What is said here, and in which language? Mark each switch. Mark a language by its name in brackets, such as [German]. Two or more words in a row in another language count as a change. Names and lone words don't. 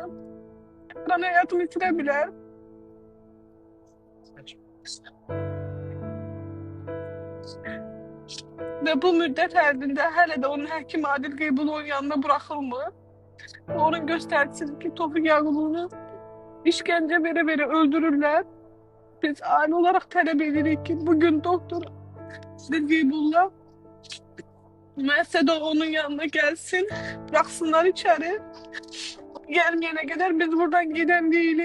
[Azerbaijani] Hər an həyatını itirə bilər. Və bu müddət ərzində hələ də onun həkim Adil Qeybulovun yanına buraxılmır. Onun göstərsin ki, [Turkish] Tofiq Yaqublu'nu işkence vere öldürürler. Biz aile olarak talep edirik ki bugün doktor Adil Qeybulov müessede onun yanına gelsin. Bıraksınlar içeri. Gelmeyene kadar biz buradan giden değiliz.